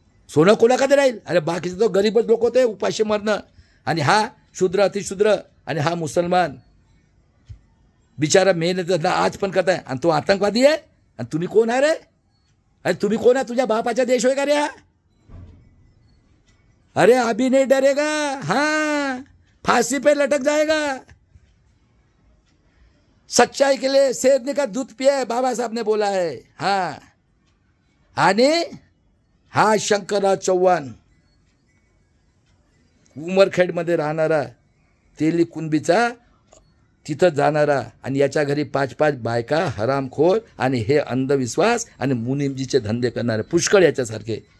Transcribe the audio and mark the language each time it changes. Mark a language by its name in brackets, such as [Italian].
[Marathi] सोनं कोणाकडे राहील? अरे बाकीचे तो गरीबच लोक होते, उपाशी मरणं. आणि हा शूद्र अतिशूद्र आणि हा मुसलमान बिचारा मेहनत आज पण करताय. आणि तो आतंकवादी आहे. आणि तुम्ही कोण आहे रे? अरे तुम्ही कोण आहे? तुझ्या बापाचा देश होय का रे? [Hindi] अरे अभी नहीं डरेगा, हाँ फांसी पे लटक जाएगा. सच्चाई के लिए शेरनी का दूध पिए, बाबा साहब ने बोला है. [Marathi] हाँ, आणि हा शंकरराव चव्हाण उमरखेडमध्ये राहणारा, तेली कुणबीचा तिथं जाणारा. आणि याच्या घरी 5-5 बायका, हरामखोर आणि हे अंधविश्वास आणि मुनिमजीचे धंदे करणारे पुष्कळ याच्यासारखे.